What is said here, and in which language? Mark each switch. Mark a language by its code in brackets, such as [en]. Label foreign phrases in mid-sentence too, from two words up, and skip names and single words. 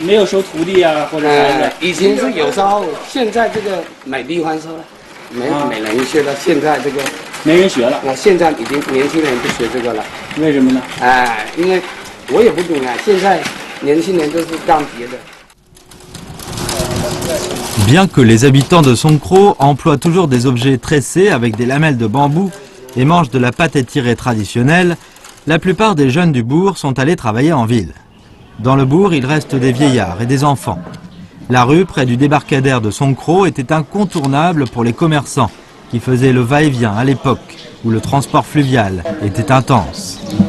[zh] 没有收徒弟啊，或者孩子。以前是有时候，现在这个没地方收了，没人学了。现在这个没人学了。现在已经年轻人不学这个了。为什么呢？哎，因为我也不懂啊，现在年轻人都是干别的。 [fr] Bien que les habitants de Songkro emploient toujours des objets tressés avec des lamelles de bambou et mangent de la pâte étirée traditionnelle, la plupart des jeunes du bourg sont allés travailler en ville. Dans le bourg, il reste des vieillards et des enfants. La rue près du débarcadère de Songkro était incontournable pour les commerçants qui faisaient le va-et-vient à l'époque où le transport fluvial était intense.